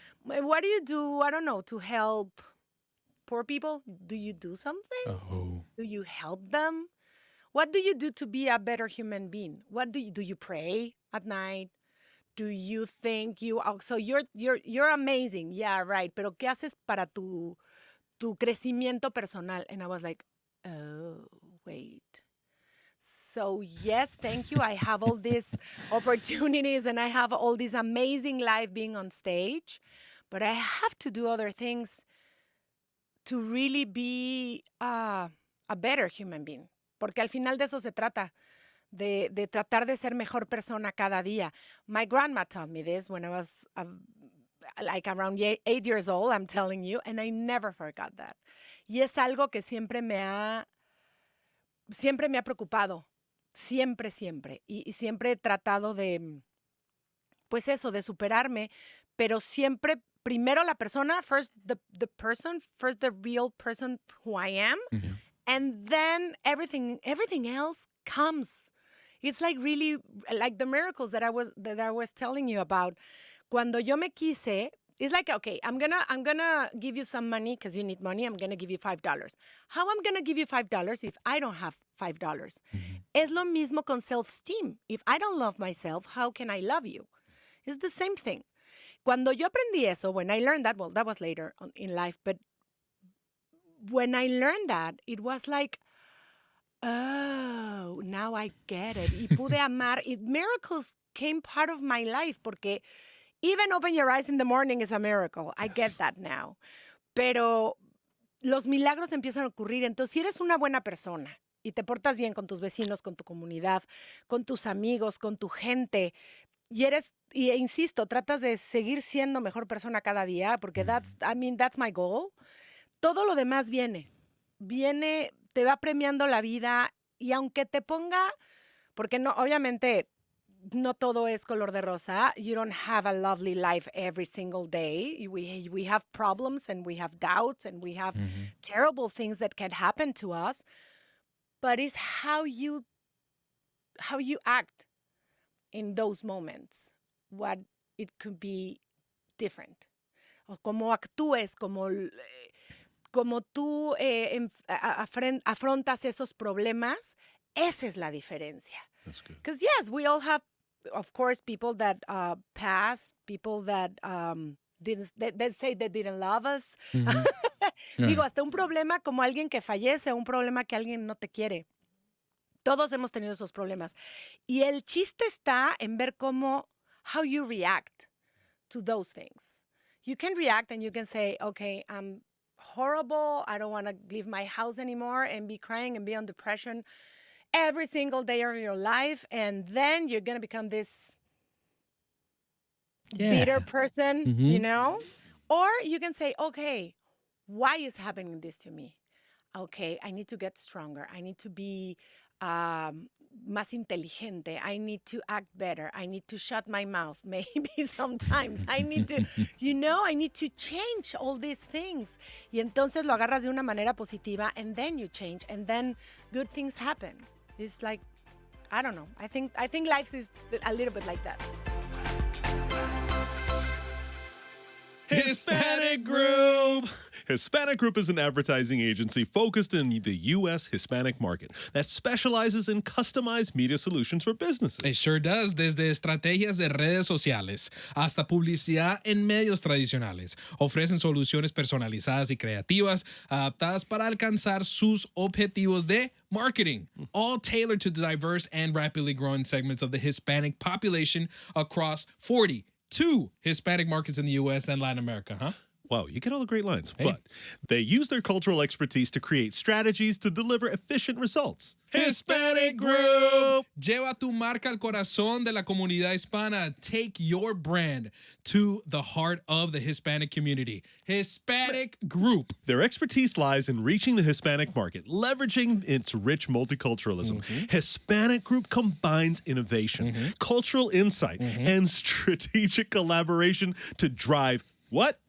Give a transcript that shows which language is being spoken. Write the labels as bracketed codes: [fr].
[en] What do you do, I don't know, to help poor people? Do you do something? Oh. Do you help them? What do you do to be a better human being? What do you pray at night? Do you think so you're amazing? Yeah, right. [es] Pero ¿qué haces para tu crecimiento personal? [en] And I was like, oh, wait. So yes, thank you. I have all these opportunities and I have all this amazing life being on stage, but I have to do other things to really be a better human being. [es] Porque al final de eso se trata. De tratar de ser mejor persona cada día. [en] My grandma taught me this when I was like around 8 years old, I'm telling you, and I never forgot that. [es] Y es algo que siempre me ha preocupado. Siempre, siempre. Y siempre he tratado de, pues eso, de superarme, pero siempre, primero la persona, [en] first the person, first the real person who I am, Mhm. and then everything else comes. It's like really like the miracles that I was telling you about. [es] Cuando yo me quise, [en] it's like, okay, I'm gonna give you some money because you need money. I'm gonna give you $5. How I'm gonna give you $5 if I don't have $5? [es] Es lo mismo con self-esteem. [en] If I don't love myself, how can I love you? It's the same thing. [es] Cuando yo aprendí eso, [en] when I learned that, well, that was later in life, but when I learned that, it was like, oh, now I get it. [es] Y pude amar. [en] Miracles came part of my life [es] porque [en] even open your eyes in the morning is a miracle. I get that now. [es] Pero los milagros empiezan a ocurrir. Entonces, si eres una buena persona y te portas bien con tus vecinos, con tu comunidad, con tus amigos, con tu gente, y insisto, tratas de seguir siendo mejor persona cada día, porque [en] that's my goal. [es] Todo lo demás viene, te va premiando la vida y aunque te ponga, porque no, obviamente no todo es color de rosa. [en] You don't have a lovely life every single day. We have problems and we have doubts and we have terrible things that can happen to us, but it's how you act in those moments, what it could be different. [es] O cómo actúes, como tú afrontas esos problemas, esa es la diferencia. [en] That's good. Because yes, we all have, of course, people that passed, people that that say they didn't love us. [es] Digo, hasta un problema como alguien que fallece, un problema que alguien no te quiere. Todos hemos tenido esos problemas. Y el chiste está en ver [en] how you react to those things. You can react and you can say, okay, I'm horrible. I don't want to leave my house anymore and be crying and be on depression every single day of your life. And then you're going to become this bitter person, Or you can say, okay, why is happening this to me? okay, I need to get stronger. I need to be [es] más inteligente. [en] I need to act better. I need to shut my mouth. Maybe sometimes I need to, I need to change all these things. [es] Y entonces lo agarras de una manera positiva [en] and then you change and then good things happen. It's like, I don't know. I think life is a little bit like that. Hispanic Group. Hispanic Group is an advertising agency focused in the U.S. Hispanic market that specializes in customized media solutions for businesses. It sure does, [es] desde estrategias de redes sociales hasta publicidad en medios tradicionales. Ofrecen soluciones personalizadas y creativas adaptadas para alcanzar sus objetivos de marketing, [en] all tailored to diverse and rapidly growing segments of the Hispanic population across 42 Hispanic markets in the U.S. and Latin America, huh? Wow, you get all the great lines. Hey. But they use their cultural expertise to create strategies to deliver efficient results. Hispanic Group! [es] Lleva tu marca al corazón de la comunidad hispana. [en] Take your brand to the heart of the Hispanic community. Hispanic Group. Their expertise lies in reaching the Hispanic market, leveraging its rich multiculturalism. Hispanic Group combines innovation, cultural insight, and strategic collaboration to drive what?